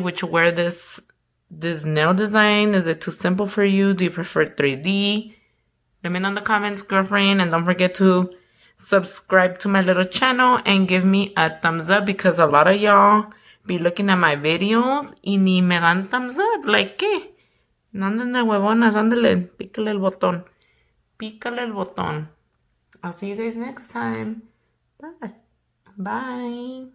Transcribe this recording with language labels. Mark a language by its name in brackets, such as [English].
[English] Would you wear this nail design? Is it too simple for you? Do you prefer 3D? Let me know in the comments, girlfriend. And don't forget to subscribe to my little channel and give me a thumbs up because a lot of y'all be looking at my videos [Spanish] y ni me dan thumbs up. Like, ¿qué? No anden de huevonas, ándale, pícale el botón. Pícale el botón. [English] I'll see you guys next time. Bye. Bye.